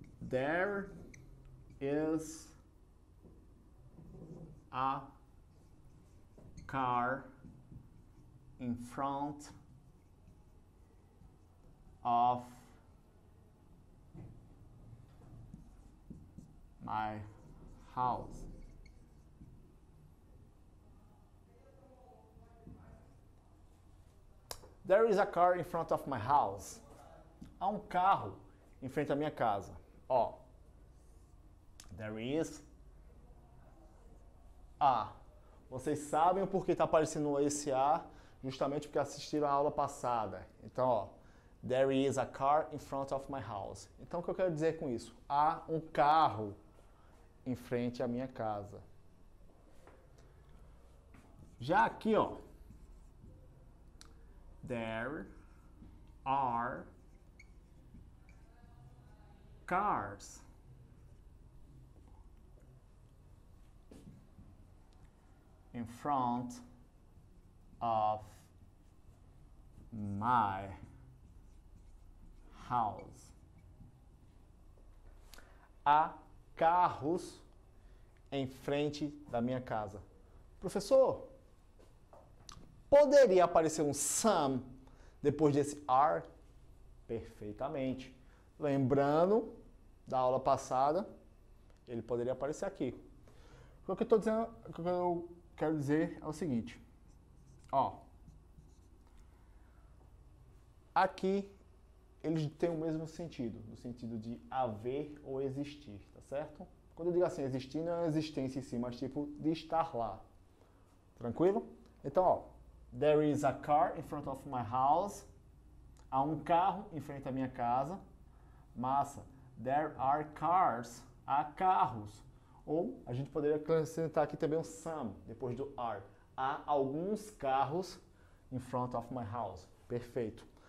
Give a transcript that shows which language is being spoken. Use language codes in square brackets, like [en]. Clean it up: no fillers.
[en] There is a car in front of my house. There is a car in front of my house. [pt] Há um carro em frente à minha casa. Ó. [en] There is a. [pt] Vocês sabem o porquê está aparecendo esse a, justamente porque assistiram a aula passada. Então, ó. [en] There is a car in front of my house. [pt] Então, o que eu quero dizer com isso? Há um carro em frente à minha casa. Já aqui, ó. [en] There are cars in front of my house. [pt] Há carros em frente da minha casa. Professor, poderia aparecer um some depois desse are? Perfeitamente. Lembrando da aula passada, ele poderia aparecer aqui. O que eu estou dizendo, o que eu quero dizer é o seguinte. Ó. Aqui eles têm o mesmo sentido, no sentido de haver ou existir, tá certo? Quando eu digo assim, existir não é existência em si, mas tipo de estar lá. Tranquilo? Então, ó. [en] There is a car in front of my house. [pt] Há um carro em frente à minha casa. Massa. [en] There are cars. [pt] Há carros. Ou a gente poderia acrescentar aqui também um some, depois do are. Há alguns carros [en] in front of my house. [pt] Perfeito.